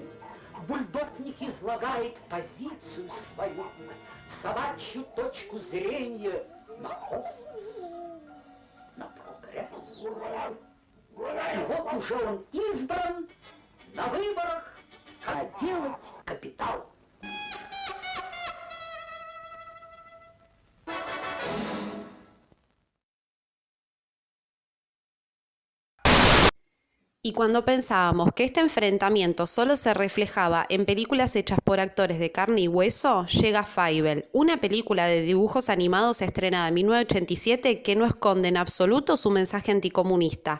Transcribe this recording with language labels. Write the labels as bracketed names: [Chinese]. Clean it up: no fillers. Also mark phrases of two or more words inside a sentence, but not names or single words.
[Russian] Бульдог в них излагает позицию свою, собачью точку зрения на космос, на прогресс. И вот уже он избран на выборах, как делать капитал. [Spanish] Y cuando pensábamos que este enfrentamiento solo se reflejaba en películas hechas por actores de carne y hueso, llega Fievel, una película de dibujos animados estrenada en 1987 que no esconde en absoluto su mensaje anticomunista.